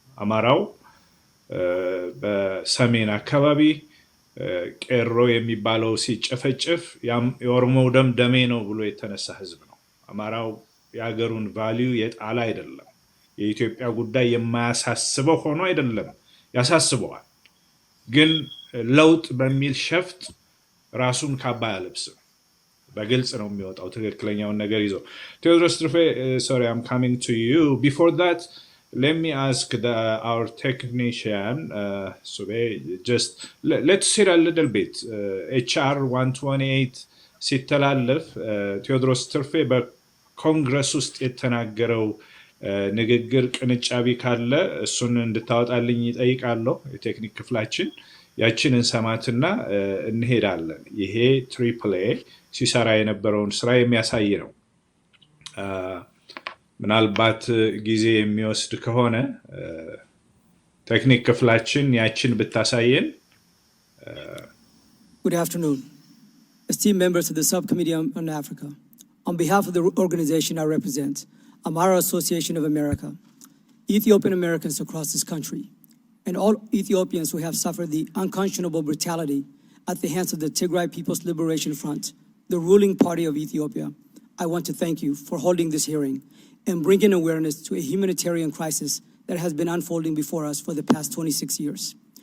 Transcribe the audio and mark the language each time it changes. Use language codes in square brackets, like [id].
[am] አማራው በሰሜን አካባቢ ቄሮ የሚባለው ሲጨፈጨፍ የኦሮሞው ደም ደሜ ነው ብሎ የተነሳ ህዝብ ነው። አማራው የሀገሩን ቫልዩ የጣለ አይደለም። የኢትዮጵያ ጉዳይ የማያሳስበው ሆኖ አይደለም፣ ያሳስበዋል። ግን ለውጥ በሚል ሸፍጥ ራሱን ካባ ያለብስም። በግልጽ ነው የሚወጣው ትክክለኛውን ነገር ይዞ። ቴዎድሮስ ትርፌ [en] sorry, I'm coming to you. Before that, let me ask our technician, just let's hear a little bit. [am] HR 128 ሲተላለፍ ቴዎድሮስ ትርፌ በኮንግረስ ውስጥ የተናገረው ንግግር ቅንጫቢ ካለ እሱን እንድታወጣልኝ ይጠይቃለሁ የቴክኒክ ክፍላችን። ያችን እንሰማትና እንሄዳለን። ይሄ ትሪፕል ኤ ሲሰራ የነበረውን ስራ የሚያሳይ ነው። ምናልባት ጊዜ የሚወስድ ከሆነ ቴክኒክ ክፍላችን ያችን ብታሳየን። [en] Good afternoon. Esteemed members of the Subcommittee on Africa, on behalf of the organization I represent, Amara Association of America, Ethiopian Americans across this country, and all Ethiopians who have suffered the unconscionable brutality at the hands of the Tigray People's Liberation Front, the ruling party of Ethiopia, I want to thank you for holding this hearing and bringing awareness to a humanitarian crisis that has been unfolding before us for the past 26 years.